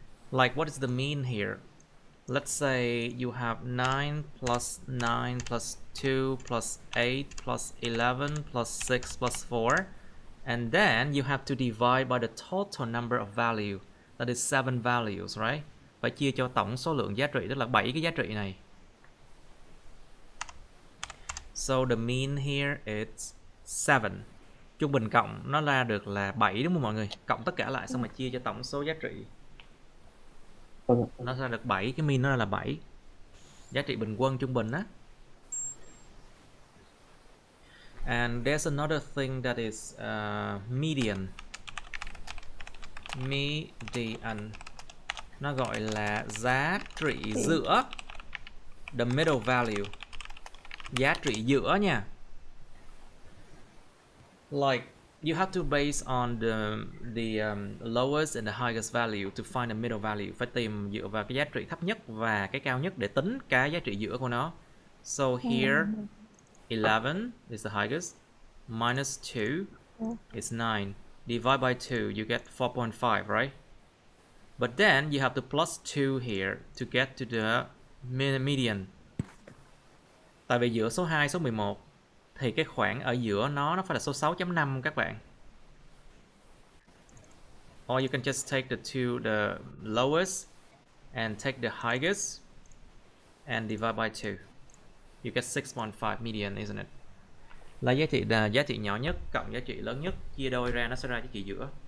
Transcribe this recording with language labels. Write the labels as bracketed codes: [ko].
[en] Like what is the mean here? Let's say you have 9 plus 9 plus 2 plus 8 plus 11 plus 6 plus 4. And then you have to divide by the total number of value. That is 7 values, right? [vi] Phải chia cho tổng số lượng giá trị, tức là 7 cái giá trị này. [en] So the mean here is 7. [vi] Trung bình cộng nó ra được là 7 đúng không mọi người? Cộng tất cả lại xong mà chia cho tổng số giá trị. Nó ra được 7, cái mean nó là 7. Giá trị bình quân trung bình á. [en] And there's another thing that is median. [vi] Median. Nó gọi là giá trị giữa. [en] The middle value. [vi] Giá trị giữa nha. [en] Like you have to base on the lowest and the highest value to find the middle value. [vi] Phải tìm dựa vào cái giá trị thấp nhất và cái cao nhất để tính cái giá trị giữa của nó. [en] So here 11 is the highest, minus 2 is 9. Divide by 2, you get 4.5, right? But then you have to plus 2 here to get to the median. [vi] Tại vì giữa số 2, số 11 thì cái khoảng ở giữa nó phải là số 6.5 các bạn. [en] Or you can just take the lowest and take the highest and divide by 2. You get 6.5 median, isn't it? [vi] Là giá trị nhỏ nhất cộng giá trị lớn nhất chia đôi ra nó sẽ ra giá trị giữa.